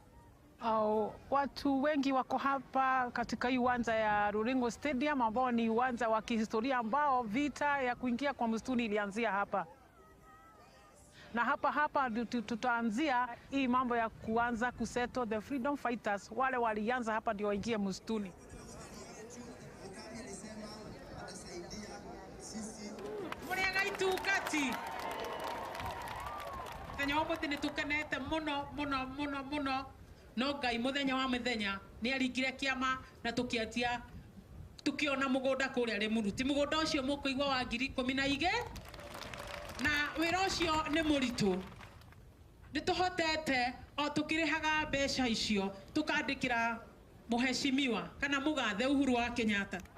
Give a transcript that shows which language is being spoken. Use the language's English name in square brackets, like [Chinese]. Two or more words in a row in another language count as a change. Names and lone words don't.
[Swahili] Watu wengi wako hapa katika hii uwanja ya Ruringo Stadium, ambao ni uwanja wa kihistoria ambao vita ya kuingia kwa msituni ilianzia hapa. Na hapa tutaanzia hii mambo ya kuanza kusettle [English] the freedom fighters. [Swahili] Wale walianza hapa ndio waingie msituni. [Kikuyu] Tukati tenya wote ni tukenete muno no Ngai muthenya wa mithenya ni aringire kiama na tukiatia tukiona mugunda kuria Limuru. Mugunda ucio mukuigwa wa 12,000 na wira ucio ni muritu. Ni tuhotete o tukirihaga mbeca icio tukandikira muheshimiwa kana mugathe Uhuru wa Kenyatta